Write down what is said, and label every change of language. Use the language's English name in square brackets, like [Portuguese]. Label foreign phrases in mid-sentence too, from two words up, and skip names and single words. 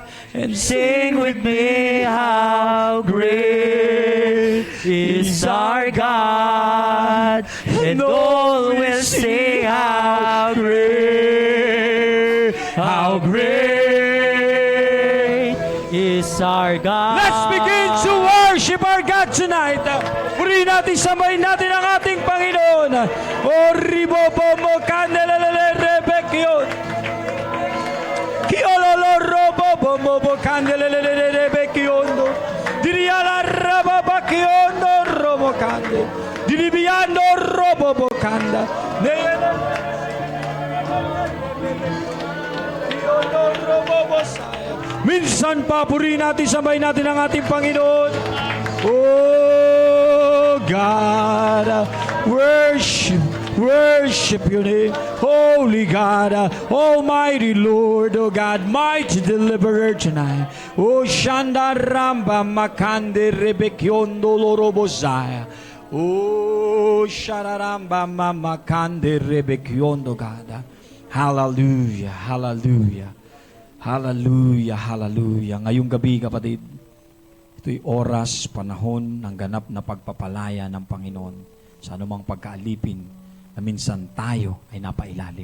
[English] And sing with me, how great is our God. And all will sing, how great is our God. Let's begin to worship our God tonight. [Filipino] Purihin natin, samayin natin ang ating Panginoon. O ribobo mo kandelelele rebekyon. Kiololo robobo mo kandelelele rebekyon. Diriala rababakyondo robo kande. Diribiyando robobo kanda. Neyela Kiolo robobo saya. Minsan pa, purihin natin, sabay natin ang ating Panginoon. [English] Oh God, worship your name. Holy God, Almighty Lord, oh God, mighty deliverer tonight. Oh Shanda Ramba Makande Rebekyondo Lorobosaya. Oh Shararamba Makande Rebekyondo God. Hallelujah, hallelujah. Hallelujah, hallelujah. [Filipino] Ngayong gabi, kapatid, ito'y oras, panahon ng ganap na pagpapalaya ng Panginoon sa anumang pagkaalipin na minsan tayo ay napailalim.